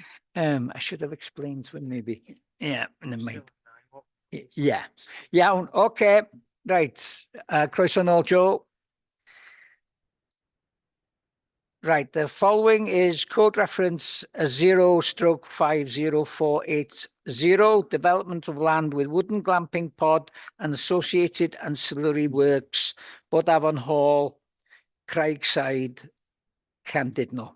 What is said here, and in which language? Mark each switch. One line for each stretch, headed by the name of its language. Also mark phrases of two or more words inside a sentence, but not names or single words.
English: I should have explained when maybe. Yeah, never mind. Yeah.
Welsh: Iawn, okay. Right. Croeso nôl,
English: Joe. Right, the following is code reference 0/50480, development of land with wooden glamping pod and associated ancillary works, Bod Afon Hall, Craigside, Llandudno.